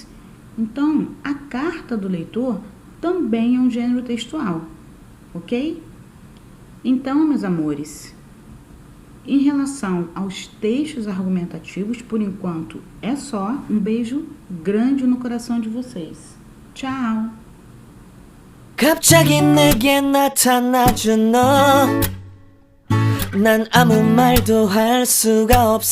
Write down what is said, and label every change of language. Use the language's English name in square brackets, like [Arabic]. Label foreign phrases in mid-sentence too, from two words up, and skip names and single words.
[Portuguese] Então, a carta do leitor também é um gênero textual, ok? Então, meus amores, em relação aos textos argumentativos, por enquanto é só. Um beijo grande no coração de vocês. Tchau! [Korean] 갑자기 내게 나타나준 너, 난 아무 말도 할 수가 없어.